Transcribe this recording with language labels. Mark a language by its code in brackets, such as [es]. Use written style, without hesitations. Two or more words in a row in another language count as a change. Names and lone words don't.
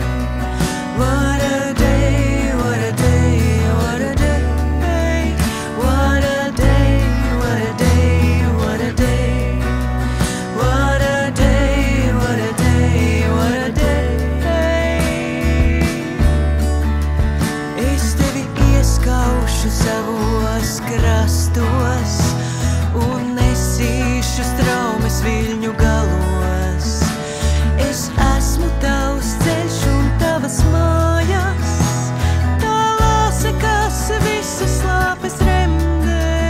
[en] What a day, what a day, what a day. What a day, what a day, what a day. What a day, what a day, what a day. [lv] Es tevi ieskaušu savos krastos un nesīšu straumes viļņu galos. Es esmu tavs ceļš un tavas mājas, tālās ekas visas slāpes remdēs.